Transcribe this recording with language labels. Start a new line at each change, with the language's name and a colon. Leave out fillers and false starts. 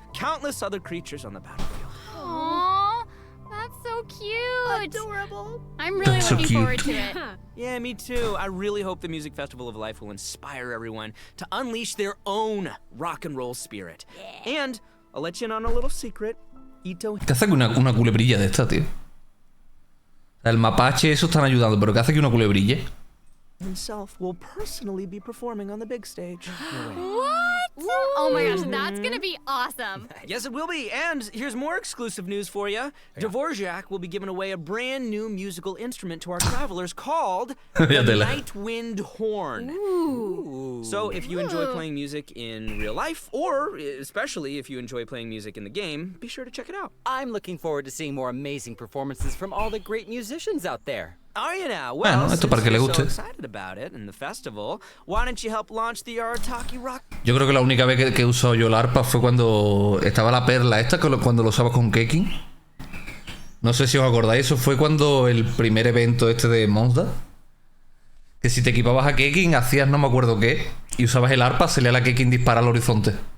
English: countless other creatures on the battlefield. Aww, that's so cute. Adorable. I'm really looking forward to it. Yeah, me too. I really hope the Music Festival of Life will inspire everyone to unleash their own rock and roll spirit. And I'll let you in on a little secret. Ito...
Spanish: ¿Qué hace que una culebrilla de esta, tío? El mapache, eso están ayudando, pero ¿qué hace que una culebrille?
English: himself will personally be performing on the big stage. What? Oh my gosh, that's gonna be awesome. Yes, it will be. And here's more exclusive news for you. Dvorak will be giving away a brand new musical instrument to our travelers called the Night Wind Horn. Ooh. So if you enjoy playing music in real life, or especially if you enjoy playing music in the game, be sure to check it out. I'm looking forward to seeing more amazing performances from all the great musicians out there. Are you now? Well,
Spanish: esto para que le guste. So excited about it and the festival, why don't you help launch the Artaki Rock? Yo creo que la única vez que he usado yo el arpa fue cuando estaba la perla esta, cuando lo usaba con Kekin. No sé si os acordáis, eso fue cuando el primer evento este de Monza. Que si te equipabas a Kekin, hacías no me acuerdo qué, y usabas el arpa, salía la Kekin dispara al horizonte.